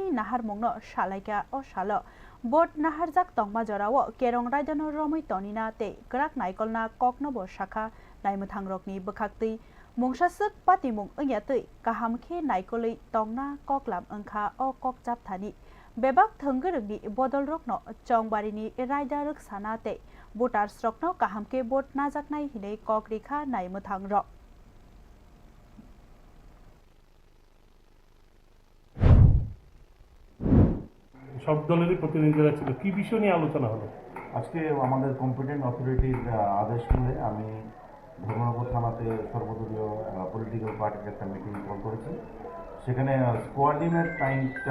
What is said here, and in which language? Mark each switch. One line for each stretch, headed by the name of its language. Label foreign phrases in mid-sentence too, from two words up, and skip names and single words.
Kok Borok: नाहार मंगनो सालायका अ साल बोट नाहारजाक तंमा जरावो केरं रायदनो रमै तनिना ते कराक नायकलना ककनबो शाखा नायमथां रगनि बखाक्तै मुंसासक पातिमुं अंयातै काहामखे नायकलै तंना ककलाम अंखा अ ककचाप थानी बेबाक थंगरगनि बदल रकनो चंबारिनि रायदा रकसाना ते बोटार स्रकनो काहामखे बोट नाजाकनाय हिनै कक रेखा नायमथां र
Bangla: সব দলেরই প্রতিনিধিরা ছিল কি বিষয় নিয়ে আলোচনা হলো আজকে আমাদের
English: competent authority
Bangla: আদেশ শুনে আমি ধর্মনগর থানাতে সর্বদলীয়
English: political party
Bangla: একটা
English: meeting call
Bangla: করেছি সেখানে
English: coordinate time